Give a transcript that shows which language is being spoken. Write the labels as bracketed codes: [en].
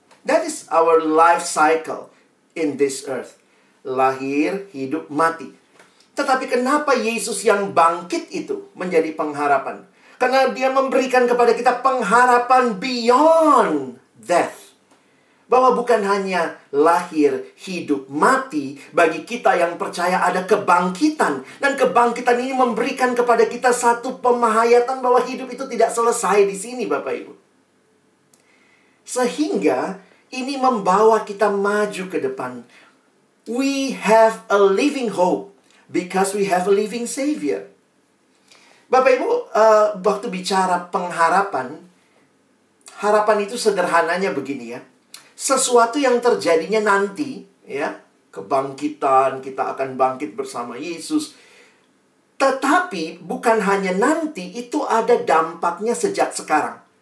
[en] That is our life cycle in this earth. [id] Lahir, hidup, mati. Tetapi kenapa Yesus yang bangkit itu menjadi pengharapan? Karena dia memberikan kepada kita pengharapan [en] beyond death. [id] Bahwa bukan hanya lahir, hidup, mati. Bagi kita yang percaya ada kebangkitan. Dan kebangkitan ini memberikan kepada kita satu pemahayatan bahwa hidup itu tidak selesai di sini, Bapak Ibu. Sehingga ini membawa kita maju ke depan. [en] We have a living hope because we have a living Savior. [id] Bapak Ibu, waktu bicara pengharapan, harapan itu sederhananya begini ya. Sesuatu yang terjadinya nanti, ya, kebangkitan, kita akan bangkit bersama Yesus. Tetapi bukan hanya nanti, itu ada dampaknya sejak sekarang.